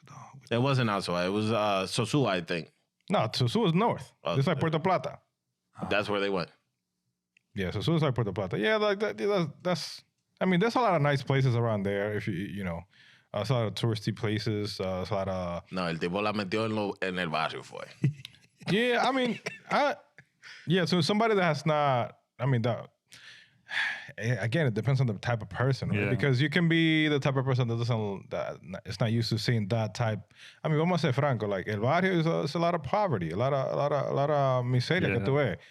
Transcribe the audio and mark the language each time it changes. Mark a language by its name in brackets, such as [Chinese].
[English] No, It wasn't Asua. It was Sosua, I think. Susu is north. It's like Puerto Plata. That's where they went. Yeah, Susu is like Puerto Plata. Yeah, like that's. I mean, there's a lot of nice places around there. If you know, there's a lot of touristy places. There's a lot of. [Spanish] No, el tipo la metió en el barrio fue. [English] Yeah, I mean, so somebody that has not. I mean, again, it depends on the type of person, right? Yeah. Because you can be the type of person that is not used to seeing that type. I mean, [Spanish] vamos a ser franco, [English] like el barrio is a lot of poverty, a lot of [Spanish] miseria que tú ves.